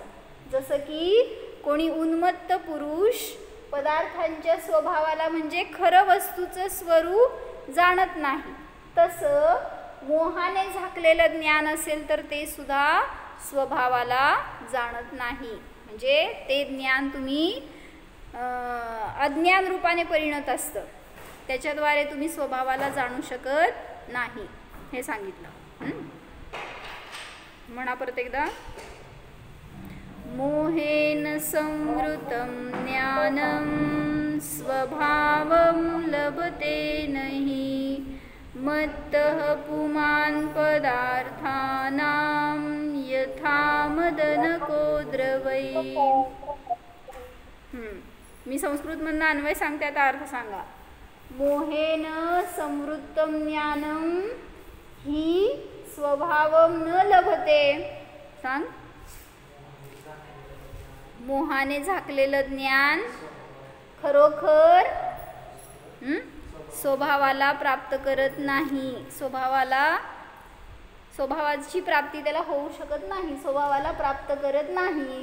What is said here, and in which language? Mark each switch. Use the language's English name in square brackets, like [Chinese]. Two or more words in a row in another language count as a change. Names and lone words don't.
[Marathi] जसं की कोणी उन्मत्त पुरुष पदार्थांच्या स्वभावाला म्हणजे खरं वस्तूचं स्वरूप जाणत नाही, तसं मोहाने झाकलेलं ज्ञान असेल तर ते सुद्धा स्वभावाला जाणत नाही. म्हणजे ते ज्ञान तुम्ही अज्ञान रूपाने परिणत असतं, त्याच्याद्वारे तुम्ही स्वभावाला जाणू शकत नाही हे सांगितलं. म्हणा परत एकदा. [Sanskrit] मोहेन संवृतं ज्ञानं स्वभावं लभते नहि मत्तः पुमान् पदार्थानां यथा मदनको द्रवै. [Marathi] मी संस्कृतमधनं अन्वय सांगते, आता अर्थ सांगा. [Sanskrit] मोहेन संवृत्तं ज्ञानं हि स्वभावं न लभते. [Marathi] सांग. मोहाने झाकलेलं ज्ञान खरोखर स्वभावाला प्राप्त करत नाही. स्वभावाची प्राप्ती त्याला होऊ शकत नाही, स्वभावाला प्राप्त करत नाही.